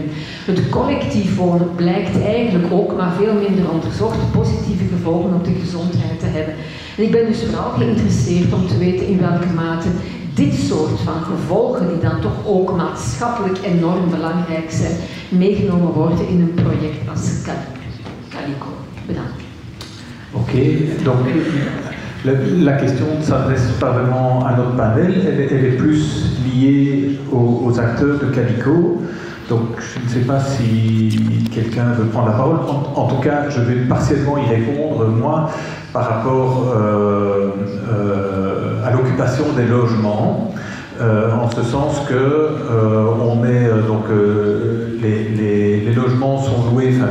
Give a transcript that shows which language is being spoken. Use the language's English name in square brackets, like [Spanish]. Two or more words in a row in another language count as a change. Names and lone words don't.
[Dutch] Het collectief wonen blijkt eigenlijk ook, maar veel minder onderzocht, positieve gevolgen op de gezondheid te hebben. En ik ben dus vooral geïnteresseerd om te weten in welke mate dit soort van gevolgen, die dan toch ook maatschappelijk enorm belangrijk zijn, meegenomen worden in een project als Calico. Bedankt. Oké, [French] donc la question s'adresse pas vraiment à notre panel, elle est plus liée aux acteurs de Calico. Donc je ne sais pas si quelqu'un veut prendre la parole. En tout cas, je vais partiellement y répondre, moi, par rapport à l'occupation des logements, en ce sens que les logements sont loués, enfin